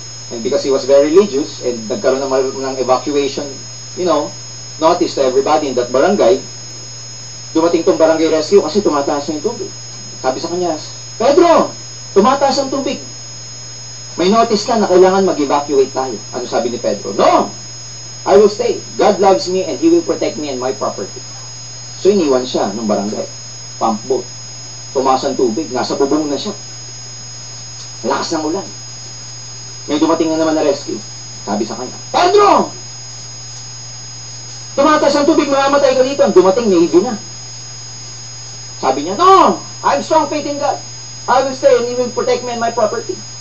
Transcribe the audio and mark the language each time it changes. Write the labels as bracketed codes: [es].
[en] And because he was very religious, and [tl] nagkaroon ng evacuation, [en] you know, notice to everybody in that barangay, [tl] dumating tong barangay rescue kasi tumataas na yung tubig. Sabi sa kanya, Pedro, tumataas ang tubig. May notice ka na kailangan mag-evacuate tayo. Ano sabi ni Pedro? [en] No! I will stay. God loves me and He will protect me and my property. [tl] So iniwan siya ng barangay. Pump boat. Tumaas ang tubig. Nasa bubong na siya. Lakas ng ulan. May dumating na naman na rescue. Sabi sa kanya, Pedro! Tumataas ang tubig, mamamatay ka dito. Dumating, Navy na. Sabi niya, no! [en] I have strong faith in God. I will stay and He will protect me and my property.